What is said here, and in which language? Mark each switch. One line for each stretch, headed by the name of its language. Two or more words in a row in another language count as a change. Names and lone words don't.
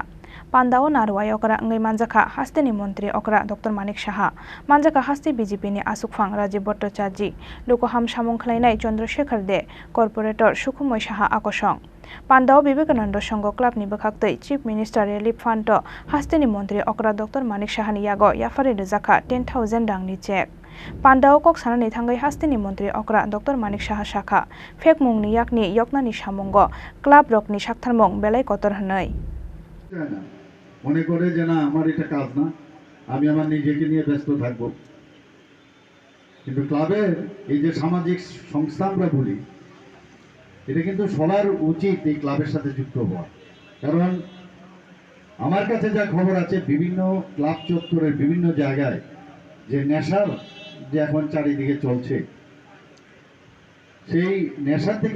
Kok Borok: Pandao Narwai Okra Ngai Manjaka Hasteni Montri Okra Dr.Manik Saha Manjaka Hasti BJP ni Asukfang Rajiv Bhattacharya Lukoham Samung Khlainai Chandrasekhar De Corporator Sukhumoi Saha Akosong Pandao Vivekananda Songo Club ni Bakhaktei Chief Minister Relief Fund to Hasteni Montri Okra Dr.Manik Saha ni Yago Yafari Rizaka 10,000 dang ni check Pandao Kok Sanani Thangai Hasteni Montri Okra Dr.Manik Saha Shakha Phekmungni Yakni Yoknani Samungo Club Rokni Saktharmung Belai Kotor Hanai
Bangla: মনে করে যে না আমার এটা কাজ না আমি আমার নিজেকে নিয়ে ব্যস্ত থাকব কিন্তু ক্লাবের এই যে সামাজিক সংস্থা আমরা বলি এটা কিন্তু সবার উচিত এই ক্লাবের সাথে যুক্ত হওয়া কারণ আমার কাছে যা খবর আছে বিভিন্ন ক্লাব চত্বরের বিভিন্ন জায়গায় যে নেশার যে এখন চারিদিকে চলছে সেই নেশা থেকে